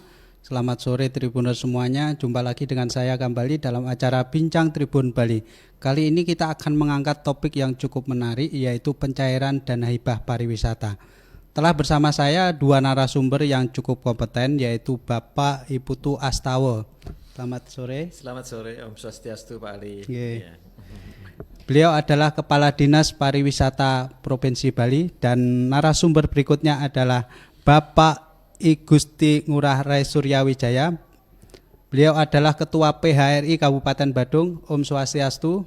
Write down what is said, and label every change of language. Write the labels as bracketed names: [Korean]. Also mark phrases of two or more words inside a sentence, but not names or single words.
[Indonesian] Selamat sore Tribuners semuanya. Jumpa lagi dengan saya kembali dalam acara Bincang Tribun Bali. Kali ini kita akan mengangkat topik yang cukup menarik, yaitu pencairan dana hibah pariwisata. Telah bersama saya dua narasumber yang cukup kompeten, yaitu Bapak Iputu Astawa. Selamat sore. Selamat sore, [Balinese] Om Swastiastu [Indonesian] Pak Ali. Yeah. Beliau adalah Kepala Dinas Pariwisata Provinsi Bali, dan narasumber berikutnya adalah Bapak I Gusti Ngurah Rai Suryawijaya. Beliau adalah Ketua PHRI Kabupaten Badung. [Balinese] Om Swastiastu.